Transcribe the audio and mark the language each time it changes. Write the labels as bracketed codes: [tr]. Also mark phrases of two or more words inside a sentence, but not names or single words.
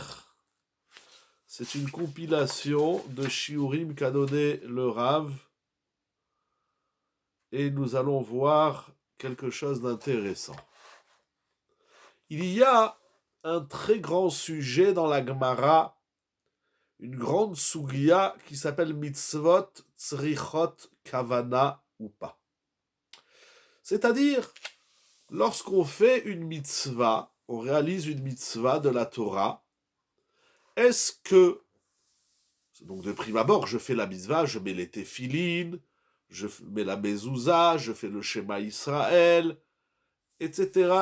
[fr] C'est une compilation de shiurim qu'a donné le Rav et nous allons voir quelque chose d'intéressant. Il y a un très grand sujet dans la Gemara, une grande sugia qui s'appelle [he] מצוות צריכות כוונה [fr] ou pas. C'est-à-dire, lorsqu'on fait une mitzvah, on réalise une mitzvah de la Torah, est-ce que, donc de prime abord, je fais la mitzvah, je mets les téphilines, je mets la mezouza, je fais le [he] שמע ישראל, [fr] etc.